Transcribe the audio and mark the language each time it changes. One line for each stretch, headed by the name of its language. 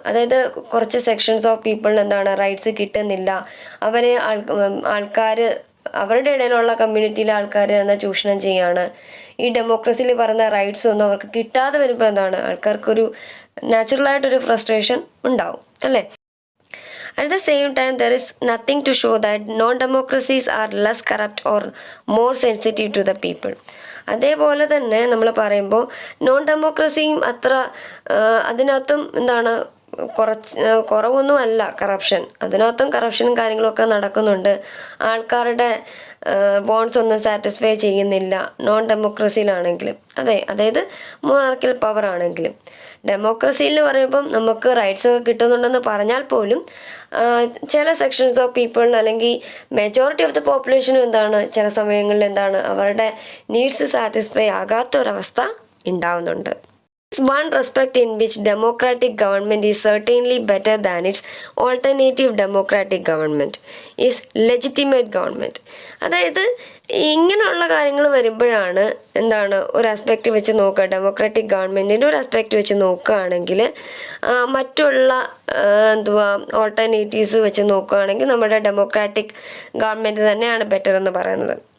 Malayalam: അതായത് കുറച്ച്
English: sections of പീപ്പിളിന്
Malayalam: എന്താണ് റൈറ്റ്സ് കിട്ടുന്നില്ല, അവരെ ആൾക്കാർ അവരുടെ ഇടയിലുള്ള കമ്മ്യൂണിറ്റിയിലെ ആൾക്കാർ എന്നാൽ ചൂഷണം ചെയ്യാണ്. ഈ ഡെമോക്രസിയിൽ പറയുന്ന റൈറ്റ്സ് ഒന്നും അവർക്ക് കിട്ടാതെ വരുമ്പോൾ എന്താണ് ആൾക്കാർക്കൊരു നാച്ചുറലായിട്ടൊരു ഫ്രസ്ട്രേഷൻ ഉണ്ടാവും അല്ലേ.
English: At the same time, there is nothing to show that non-democracies are less corrupt or more sensitive to the people.
Malayalam: അതേപോലെ തന്നെ നമ്മൾ പറയുമ്പോൾ നോൺ ഡെമോക്രസിയും അത്ര അതിനകത്തും എന്താണ് കുറവൊന്നുമല്ല കറപ്ഷൻ. അതിനകത്തും കറപ്ഷനും കാര്യങ്ങളൊക്കെ നടക്കുന്നുണ്ട്. ആൾക്കാരുടെ ബോൺസ് ഒന്നും സാറ്റിസ്ഫൈ ചെയ്യുന്നില്ല നോൺ ഡെമോക്രസിയിലാണെങ്കിലും. അതായത് മൊണാർക്കിൽ പവർ ആണെങ്കിലും. ഡെമോക്രസിയിൽ പറയുമ്പം നമുക്ക് റൈറ്റ്സ് ഒക്കെ കിട്ടുന്നുണ്ടെന്ന് പറഞ്ഞാൽ പോലും ചില
English: sections of പീപ്പിളിന്
Malayalam: അല്ലെങ്കിൽ
English: majority of the പോപ്പുലേഷനും
Malayalam: എന്താണ് ചില സമയങ്ങളിൽ എന്താണ് അവരുടെ നീഡ്സ് സാറ്റിസ്ഫൈ ആകാത്തൊരവസ്ഥ ഉണ്ടാവുന്നുണ്ട്.
English: One respect in which democratic government is certainly better than its alternative democratic government is legitimate government.
Malayalam: അതായത് ഇങ്ങനെയുള്ള കാര്യങ്ങൾ വരുമ്പോഴാണ് എന്താണ് ഒരു ആസ്പെക്റ്റ് വെച്ച് നോക്കുക, ഡെമോക്രാറ്റിക് ഗവൺമെൻറ്റിൻ്റെ ഒരു ആസ്പെക്റ്റ് വെച്ച് നോക്കുകയാണെങ്കിൽ മറ്റുള്ള ഓൾട്ടർനേറ്റീവ്സ് വെച്ച് നോക്കുകയാണെങ്കിൽ നമ്മുടെ ഡെമോക്രാറ്റിക് ഗവൺമെൻറ് തന്നെയാണ് ബെറ്റർ എന്ന് പറയുന്നത്.